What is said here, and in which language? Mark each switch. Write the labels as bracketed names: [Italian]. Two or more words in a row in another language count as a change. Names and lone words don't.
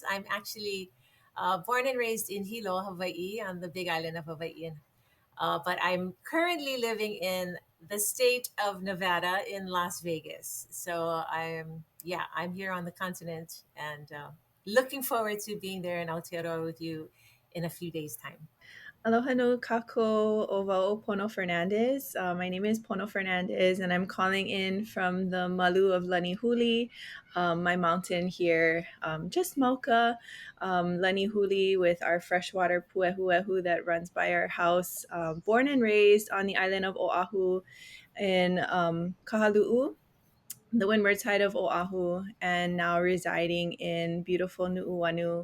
[English] I'm actually born and raised in Hilo, Hawaii, on the big island of Hawaii. But I'm currently living in the state of Nevada in Las Vegas. So I'm here on the continent and looking forward to being there in Aotearoa with you in a few days' time. [Hawaiian] Aloha no kako o wau Pono Fernandez. [English] My name is Pono Fernandez, and I'm calling in from the Malu of Lanihuli, my mountain here, just Mocha, Lanihuli, with our freshwater puehuehu that runs by our house. Born and raised on the island of Oahu in Kahalu'u, the windward side of Oahu, and now residing in beautiful Nu'uanu.